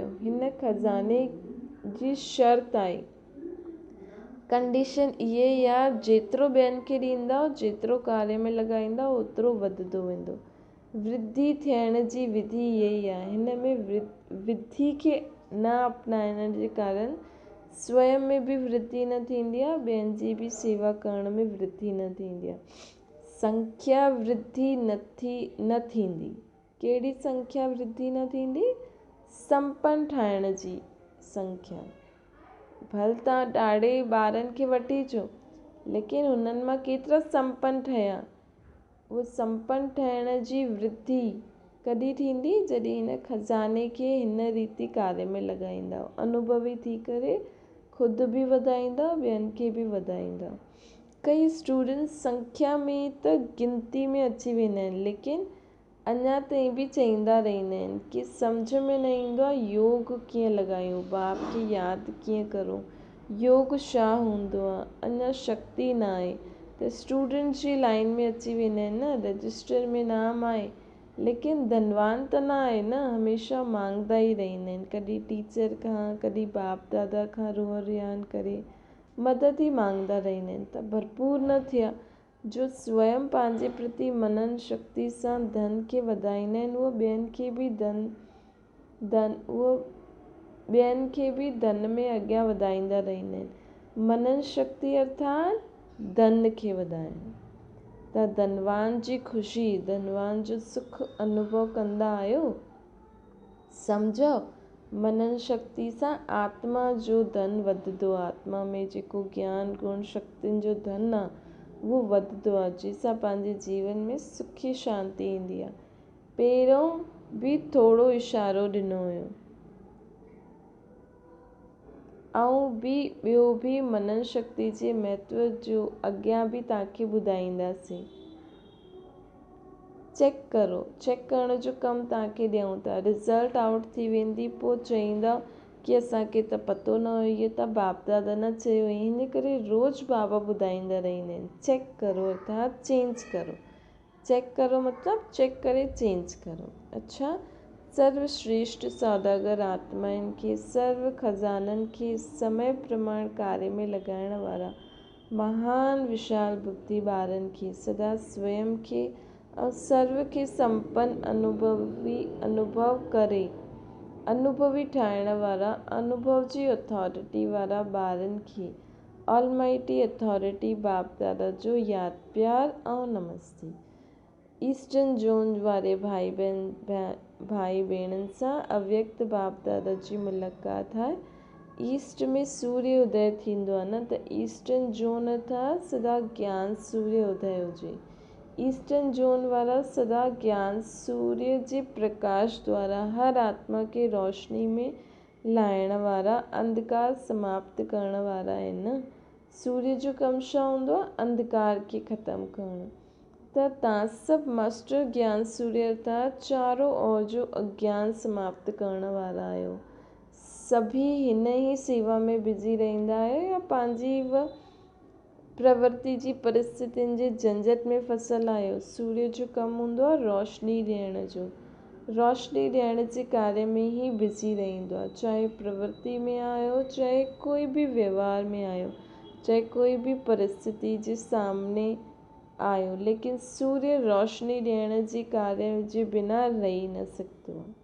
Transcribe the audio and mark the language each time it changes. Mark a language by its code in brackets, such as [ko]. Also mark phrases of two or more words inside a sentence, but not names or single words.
[sd] हिन खज़ाने जी शर्त आहे, कंडीशन इहे ई आहे, जेतिरो ॿियनि खे ॾींदा जेतिरो कार्य में लॻाईंदा ओतिरो वधंदो वेंदो। वृद्धि थियण जी विधि इहा ई आहे। हिन में विधि खे न अपनाइण जे कारण स्वयं में बि वृद्धि न थींदी आहे, ॿियनि जी बि सेवा करण में वृद्धि न थींदी आहे। संख्या वृद्धि न थींदी। कहिड़ी संख्या वृद्धि न थींदी? संपन्न ठाहिण जी संख्या। भले तव्हां ॾाढे ॿारनि खे वठी अचो लेकिन हुननि मां केतिरा संपन्न ठहिया? उहो संपन्न ठहिण जी वृद्धि कॾहिं थींदी? जॾहिं हिन खज़ाने खे हिन रीति कार्य में लॻाईंदा, अनुभवी थी करे ख़ुदि बि वधाईंदा, ॿियनि खे बि वधाईंदा। कई स्टूडेंट्स संख्या में त गिनती में अची वेंदा आहिनि लेकिन अञा ताईं बि चईंदा रहंदा आहिनि कि सम्झ में न ईंदो आहे योग कीअं लॻायूं, बाप खे यादि कीअं करूं, योग छा हूंदो आहे, अञा शक्ति न आहे। त स्टूडेंट जी लाइन में अची वेंदा आहिनि न, रजिस्टर में नाम आहे लेकिन धनवान त न आहे न, हमेशह मांगदा ई रहंदा आहिनि। कॾहिं टीचर खां, कॾहिं बाप दादा खां रोअ रियान करे मदद ई मांगदा रहंदा आहिनि। त भरपूर न थिया जो स्वयं पंहिंजे प्रति मनन शक्ति सां धन खे वधाईंदा आहिनि, उहो ॿियनि खे बि धन उहो ॿियनि खे बि धन में अॻियां वधाईंदा रहंदा आहिनि। मनन शक्ति अर्थात धन खे वधाइणु। त धनवान जी ख़ुशी, धनवान जो सुख अनुभव कंदा आहियो। सम्झो मनन शक्ति सां आत्मा जो धन वधंदो आहे। आत्मा में जेको ज्ञान गुण शक्तियुनि जो धन आहे उहो वधंदो आहे, जंहिंसां पंहिंजे जीवन में सुखी शांती ईंदी आहे। पहिरों बि थोरो इशारो ॾिनो हुयो ऐं ॿियो बि मनन शक्ति जे महत्व जो अॻियां बि तव्हांखे ॿुधाईंदासीं। चेक करो, चेक करण जो कमु तव्हांखे ॾियूं था। [en] result out [sd] थी वेंदी, पोइ चईंदा कि असांखे त पतो न हुयो, इहे त बाप दादा न चयो हुई। हिन करे रोज़ु बाबा ॿुधाईंदा रहंदा आहिनि, चेक करो अर्थात चेंज करो। चेक करो मतिलबु चेक करे चेंज करो। अच्छा, सर्वश्रेष्ठ सौदागर आत्माउनि खे, सर्व खज़ाननि खे समय प्रमाण कार्य में लॻाइण वारा महान विशाल बुद्धि ॿारनि खे सदा स्वयं खे ऐं सर्व खे संपन्न अनुभवी ठाहिण वारा अनुभव जी अथॉरिटी वारा ॿारनि खे [en] almighty authority [sd] बाप दादा जो यादि प्यार ऐं नमस्ते। [en] eastern zone [sd] वारे भाई भेणनि सां अव्यक्त बाप दादा जी मुलाक़ात आहे। ईस्ट में सूर्य उदय थींदो आहे न, त [en] eastern zone [sd] अर्थात सदा ज्ञान सूर्य उदय हुजे। [en] eastern zone [sd] वारा सदा ज्ञान सूर्य जे प्रकाश द्वारा हर आत्मा खे रोशनी में लाहिण वारा, अंधकार समाप्त करण वारा आहिनि। सूर्य जो कमु छा हूंदो आहे? अंधकार खे ख़तमु करणु। त तव्हां सभु मास्टर ज्ञान सूर्य अर्थात चारों ओर जो अज्ञान समाप्त करण वारा आहियो। सभी हिन ई सेवा में बिज़ी रहंदा आहियो या पंहिंजी प्रवृत्ति जी परिस्थितियुनि जे झंझट में फसियल आहियो। सूर्य जो कमु हूंदो आहे रोशनी ॾियण जो। रोशनी ॾियण जे कार्य में ई बिज़ी रहंदो आहे, चाहे प्रवृत्ति में आहियो, चाहे कोई बि व्यवहार में आहियो, चाहे कोई बि परिस्थिति जे सामने आहियो, लेकिन सूर्य रोशनी ॾियण जे कार्य जे बिना रही न सघंदो आहे।